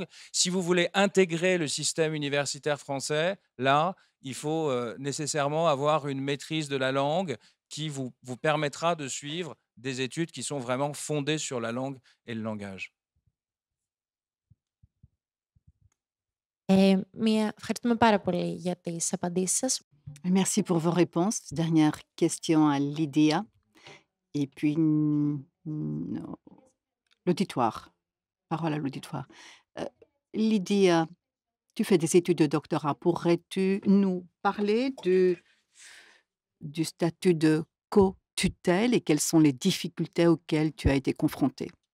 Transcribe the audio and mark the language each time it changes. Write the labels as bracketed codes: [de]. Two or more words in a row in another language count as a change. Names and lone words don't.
[fr] Si vous voulez intégrer le système universitaire français, là, il faut nécessairement avoir une maîtrise de la langue qui vous permettra de suivre des études qui sont vraiment fondées sur la langue et le langage. [el] Ευχαριστούμε πάρα πολύ για τις απαντήσεις σας. [fr] Merci pour vos réponses. Dernière question à Lydia et puis l'auditoire. Parole à l'auditoire. Lydia, tu fais des études de doctorat. Pourrais-tu nous parler du statut de co-tutelle et quelles sont les difficultés auxquelles tu as été confrontée?